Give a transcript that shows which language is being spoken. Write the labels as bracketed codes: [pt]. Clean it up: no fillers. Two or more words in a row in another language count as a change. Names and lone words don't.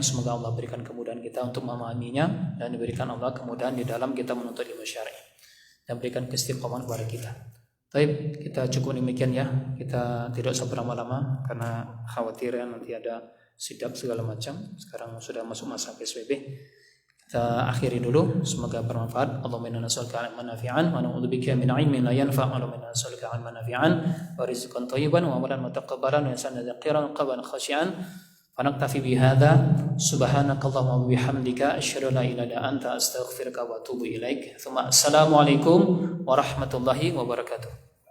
[id] Semoga Allah berikan kemudahan kita untuk memahaminya dan diberikan Allah kemudahan di dalam kita menuntut ilmu syar'i dan berikan keistiqomahan kepada kita. Baik, kita cukup demikian ya. Kita tidak usah berlama-lama karena khawatir ya nanti ada sidak segala macam. Sekarang sudah masuk masa PSBB. Kita akhiri dulu. Semoga bermanfaat. [ar] اللهم إنا نسألك علما نافعا ونعوذ بك من علم لا ينفع'. اللهم إنا نسألك علما نافعا ورزقا طيبا وعملا متقبلا وإحسانا ذاكرا قلبا خاشعا. فنكتفي بهذا سبحانك اللهم وبحمدك أشهد أن لا إله إلا أنت أستغفرك وأتوب إليك. السلام عليكم ورحمة الله وبركاته.